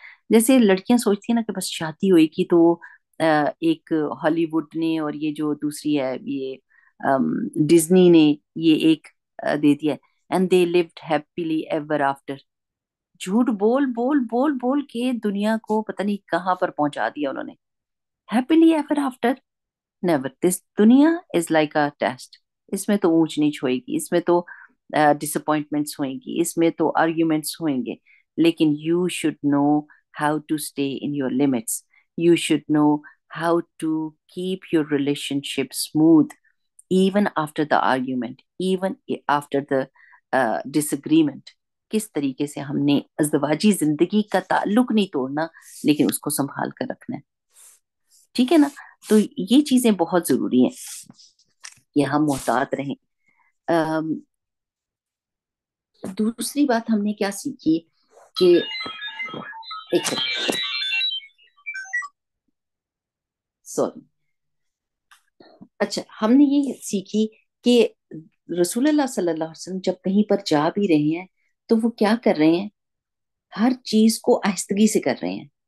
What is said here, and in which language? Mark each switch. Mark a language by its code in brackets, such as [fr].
[ur] جیسے لڑکیاں سوچتی ہیں نا کہ بس شادی ہوئے گی تو ایک ہالی ووڈ نے اور یہ جو دوسری ہے یہ ڈزنی نے یہ ایک دے دیا [en] And they lived happily ever after. [ur] جھوٹ بول بول بول بول کے دنیا کو پتہ نہیں کہاں پر پہنچا دیا انہوں نے. [en] happily ever after never. this دنیا is like a test. [ur] اس میں تو اونچ نیچ ہوئے گی, اس میں تو ڈس اپوائنٹمنٹس ہوئیں گی, اس میں تو آرگیومنٹس ہوئیں گے, لیکن [en] You should know how to stay in your limits. You should know how to keep your relationship smooth even after the argument, even after the disagreement. [ur] کس طریقے سے ہم نے ازدواجی زندگی کا تعلق نہیں توڑنا لیکن اس کو سنبھال کر رکھنا ہے. ٹھیک ہے نا. تو یہ چیزیں بہت ضروری ہیں کہ ہم محتاط رہیں. دوسری بات ہم نے کیا سیکھی کہ ایک سوری اچھا, ہم نے یہ سیکھی کہ رسول اللہ صلی اللہ علیہ وسلم جب کہیں پر جا بھی رہے ہیں تو وہ کیا کر رہے ہیں, ہر چیز کو آہستگی سے کر رہے ہیں.